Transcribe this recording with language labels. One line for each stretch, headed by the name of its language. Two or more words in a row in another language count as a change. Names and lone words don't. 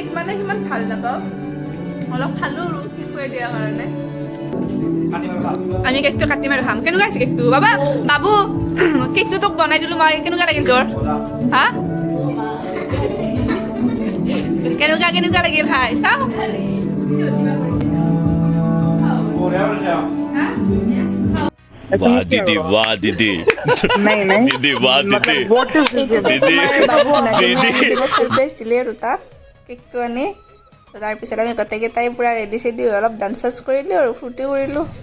Assamese: মানে সিমান ভাল নাপাওঁ অলপ খালোঁ আৰু ঠিক কৰি দিয়াৰ কাৰণে আমি কেকটো কাটিম আৰু খাম কেনেকুৱা আছে কেকটো বাবা বাবু কেকটো তোক বনাই দিলোঁ মই কেনেকুৱা লাগিল তোৰ হা কেনেকুৱা লাগিল খাই চাওঁ
Hindi: वाह दीदी वाह दीदी दीदी वाह दीदी दीदी
Assamese: सरप्राइज দিলে আৰু তাক কেকটো আনি তাৰপিছত আমি গোটেইকেইটাই পূৰা ৰেডি চেডি হৈ অলপ ডান্স চান্স কৰিলোঁ আৰু ফূৰ্তি কৰিলোঁ